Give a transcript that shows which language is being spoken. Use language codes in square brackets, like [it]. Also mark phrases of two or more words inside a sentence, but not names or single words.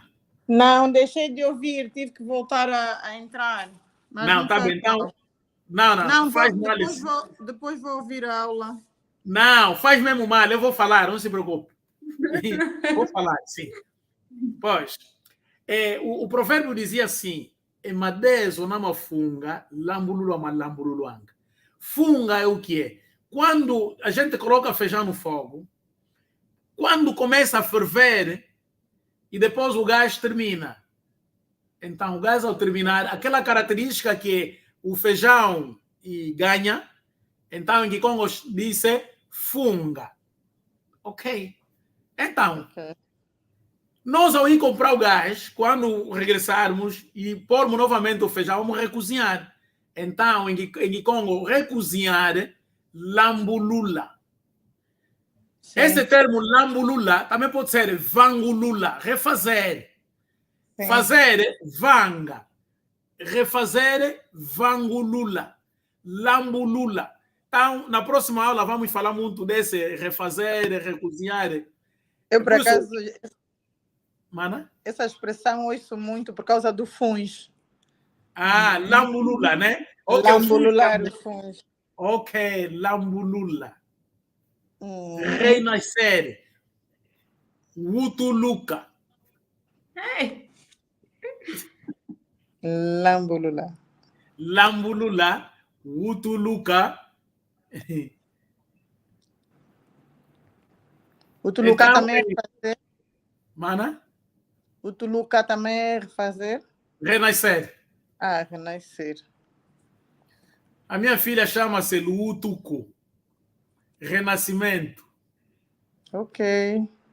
[pt] Não, deixei de ouvir, tive que voltar a entrar. Mas não, tá bem. Então, não faz mal. Depois vou ouvir a aula. Não, faz mesmo mal, eu vou falar, não se preocupe. Vou falar, sim. Pois, o provérbio dizia assim, [kg] emadezo nama funga, lambululu ama lambululuanga. [pt] Funga é o que é? Quando a gente coloca feijão no fogo, quando começa a ferver e depois o gás termina. Então, o gás ao terminar, aquela característica que o feijão ganha, então em Kikongo disse funga. Ok. Então, nós ao ir comprar o gás, quando regressarmos e pormos novamente o feijão, vamos recozinhar. Então, em Kikongo, recozinhar, lambulula. Sim. Esse termo lambulula também pode ser vangulula, refazer. Sim. Fazer, vanga. Refazer, vangulula. Lambulula. Então, na próxima aula, vamos falar muito desse refazer, recozinhar. Eu, por acaso, Mana? Essa expressão eu ouço muito por causa do funge. Lambulula, né? Okay, lambulular o funge. Ok, lambulula. Renascer. Wutuluka. Lambulula. [kg] Lambulula, Wutuluka. [pt] Wutuluka então, também é refazer. Mana? Wutuluka também é refazer. Renascer. Renascer. A minha filha chama-se Lutuku. Renascimento. Ok.